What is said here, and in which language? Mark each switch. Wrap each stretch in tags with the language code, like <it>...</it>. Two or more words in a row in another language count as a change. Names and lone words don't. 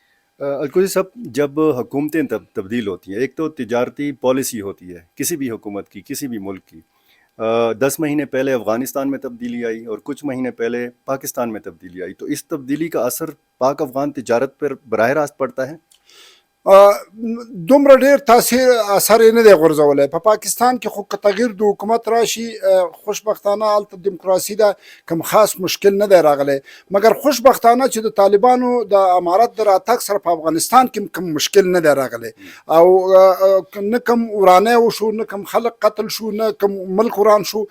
<ur>الکوزی صاحب، جب حکومتیں تبدیل ہوتی ہیں، ایک تو تجارتی پالیسی ہوتی ہے کسی بھی حکومت کی، کسی بھی ملک کی. 10 مہینے پہلے افغانستان میں تبدیلی آئی اور کچھ مہینے پہلے پاکستان میں تبدیلی آئی، تو اس تبدیلی کا اثر پاک افغان تجارت پر براہ راست پڑتا ہے؟</ur> <ps>دومره ډېر تاثیر اثر یې نه دی غورځولی. په پاکستان کې خو که تغییر د حکومت راشي، خوشبختانه هلته دیموکراسي ده، کوم خاص مشکل نه دی راغلی. مګر خوشبختانه چې د طالبانو د امارت د راتګ سره په افغانستان کې کوم مشکل نه دی راغلی، او نه کوم ورانی وشو، نه کوم خلک قتل شو، نه کوم ملک وران شو.</ps>